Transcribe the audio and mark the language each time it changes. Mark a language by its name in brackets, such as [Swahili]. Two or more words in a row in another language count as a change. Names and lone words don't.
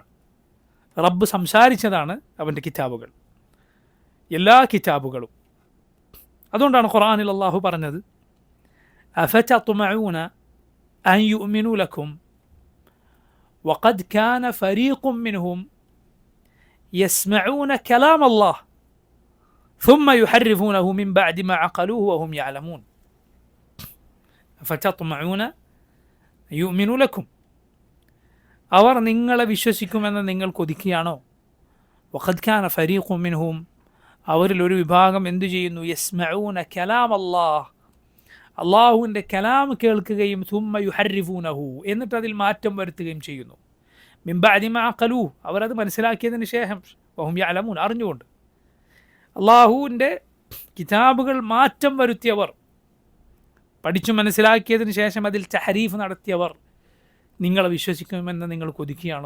[Malayalam] റബ്ബ് സംസാരിച്ചതാണ് അവൻ്റെ കിതാബുകൾ, എല്ലാ കിതാബുകളും. അതുകൊണ്ടാണ് ഖുർആനിൽ അള്ളാഹു പറഞ്ഞത്, [Arabic] أفتطمعون أن يؤمنوا لكم وقد كان فريق منهم يسمعون كلام الله ثم يحرفونه من بعد ما عقلوه وهم يعلمون. أفتطمعون أن يؤمنوا لكم, [Malayalam] അവർ നിങ്ങളെ വിശ്വസിക്കുമെന്ന് നിങ്ങൾ കൊതിക്കുകയാണോ? [Arabic] وقد كان فريق منهم, [Malayalam] അവരിൽ ഒരു വിഭാഗം എന്തു ചെയ്യുന്നു? [Arabic] يسمعون كلام الله, [Malayalam] അള്ളാഹുവിൻ്റെ കലാം കേൾക്കുകയും [Arabic] ثم يحرفونه, [Malayalam] എന്നിട്ട് അതിൽ മാറ്റം വരുത്തുകയും ചെയ്യുന്നു. [Arabic] من بعد ما عقلوه, [Malayalam] അവരത് മനസ്സിലാക്കിയതിന് ശേഷം, [Arabic] وهم يعلمون, അറിഞ്ഞുകൊണ്ട്. [Malayalam] അള്ളാഹുവിൻ്റെ കിതാബുകൾ മാറ്റം വരുത്തിയവർ, പഠിച്ചു മനസ്സിലാക്കിയതിന് ശേഷം അതിൽ തഹരീഫ് നടത്തിയവർ നിങ്ങളെ വിശ്വസിക്കുമെന്ന് നിങ്ങൾ കൊതിക്കുകയാണോ?